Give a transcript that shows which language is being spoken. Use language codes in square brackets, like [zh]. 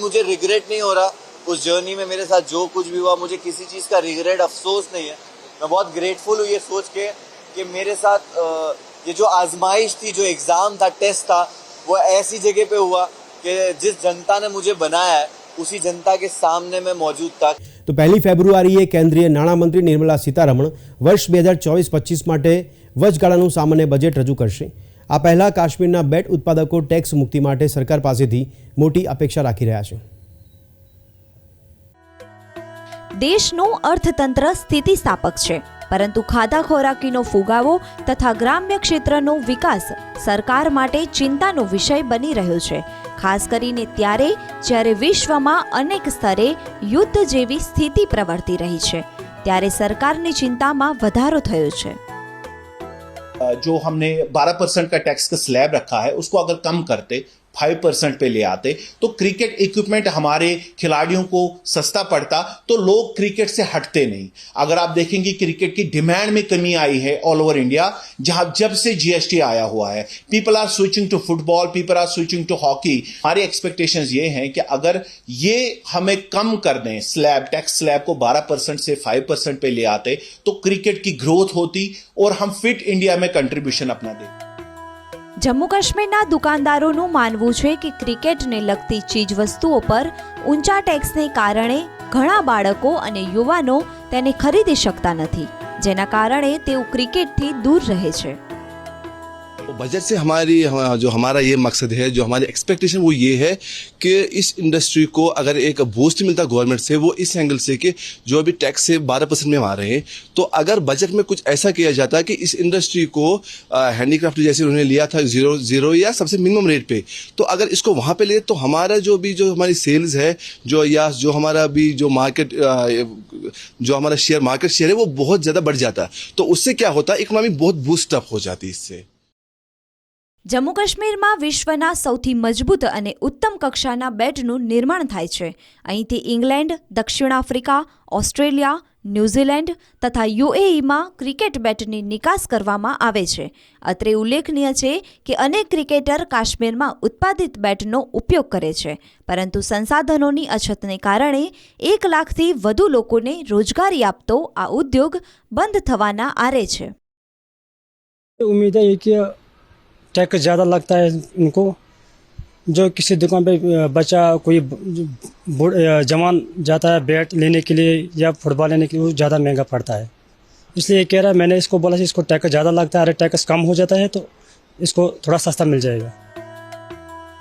[hi] मुझे रिग्रेट नहीं हो रहा उस जर्नी में. मेरे साथ जो कुछ भी हुआ मुझे किसी चीज़ का रिग्रेट, अफसोस नहीं है. मैं बहुत ग्रेटफुल हूँ ये सोच के कि मेरे साथ ये जो आजमाइश थी, जो एग्ज़ाम था, टेस्ट था, वो ऐसी जगह पे हुआ कि जिस जनता ने मुझे बनाया है उसी जनता के सामने मैं मौजूद था. [gu] તો 1 ફેબ્રુઆરીએ કેન્દ્રીય નાણામંત્રી નિર્મલા સીતારમણ વર્ષ 2024-25 માટે વચગાળાનું સામાન્ય બજેટ રજૂ કરશે. આ પહેલા કાશ્મીરના બેટ ઉત્પાદકો ટેક્સ મુક્તિ માટે સરકાર પાસેથી મોટી અપેક્ષા રાખી રહ્યા છે. દેશનું અર્થતંત્ર સ્થિતિસ્થાપક છે, પરંતુ ખાધા ખોરાકીનો ફુગાવો તથા ગ્રામ્ય ક્ષેત્રનો વિકાસ સરકાર માટે ચિંતાનો વિષય બની રહ્યો છે, ખાસ કરીને ત્યારે જ્યારે વિશ્વમાં અનેક સ્તરે યુદ્ધ જેવી સ્થિતિ પ્રવર્તી રહી છે, ત્યારે સરકારની ચિંતામાં વધારો થયો છે. [hi] जो हमने 12% का टैक्स का स्लैब रखा है उसको अगर कम करते, 5% पे ले आते तो क्रिकेट इक्विपमेंट हमारे खिलाड़ियों को सस्ता पड़ता, तो लोग क्रिकेट से हटते नहीं. अगर आप देखेंगे क्रिकेट की डिमांड में कमी आई है [en] all over India, [hi] जहां जब से जीएसटी आया हुआ है. [en] People are switching to football, people are switching to hockey. [hi] हमारी एक्सपेक्टेशंस ये हैं कि अगर ये हमें कम कर दें, स्लैब, टैक्स स्लैब को 12% से 5% पे ले आते तो क्रिकेट की ग्रोथ होती और हम फिट इंडिया में कंट्रीब्यूशन अपना दें. [gu] જમ્મુ કાશ્મીરના દુકાનદારોનું માનવું છે કે ક્રિકેટને લગતી ચીજવસ્તુઓ પર ઊંચા ટેક્સને કારણે ઘણા બાળકો અને યુવાનો તેને ખરીદી શકતા નથી, જેના કારણે તેઓ ક્રિકેટથી દૂર રહે છે। [hi] बजट से हमारा ये मकसद है, जो हमारी एक्सपेक्टेशन वो ये है कि इस इंडस्ट्री को अगर एक बूस्ट मिलता गवर्नमेंट से, वो इस एंगल से कि जो अभी टैक्स से 12% में आ रहे हैं, तो अगर बजट में कुछ ऐसा किया जाता है कि इस इंडस्ट्री को हैंडीक्राफ्ट जैसे उन्होंने लिया था जीरो या सबसे मिनिमम रेट पे, तो अगर इसको वहाँ पे ले तो हमारा जो हमारी सेल्स है जो हमारा अभी जो मार्केट जो हमारा मार्केट शेयर है वो बहुत ज़्यादा बढ़ जाता है। तो उससे क्या होता है, इकोनॉमी बहुत बूस्ट अप हो जाती है इससे। [gu] જમ્મુ કાશ્મીરમાં વિશ્વના સૌથી મજબૂત અને ઉત્તમ કક્ષાના બેટનું નિર્માણ થાય છે। અહીંથી ઇંગ્લેન્ડ, દક્ષિણ આફ્રિકા, ઓસ્ટ્રેલિયા, ન્યૂઝીલેન્ડ તથા યુએઈમાં ક્રિકેટ બેટની નિકાસ કરવામાં આવે છે। અત્રે ઉલ્લેખનીય છે કે અનેક ક્રિકેટર કાશ્મીરમાં ઉત્પાદિત બેટનો ઉપયોગ કરે છે, પરંતુ સંસાધનોની અછતને કારણે 1 લાખથી વધુ લોકોને રોજગારી આપતો આ ઉદ્યોગ બંધ થવાના આરે છે। [hi] उम्मीद है कि टैक्स ज़्यादा लगता है इनको, जो किसी दुकान पे बच्चा कोई जवान जाता है बैट लेने के लिए या फुटबॉल लेने के लिए, वो ज़्यादा महंगा पड़ता है। इसलिए कह रहा है, मैंने इसको बोला कि इसको टैक्स ज़्यादा लगता है, अगर टैक्स कम हो जाता है तो इसको थोड़ा सस्ता मिल जाएगा।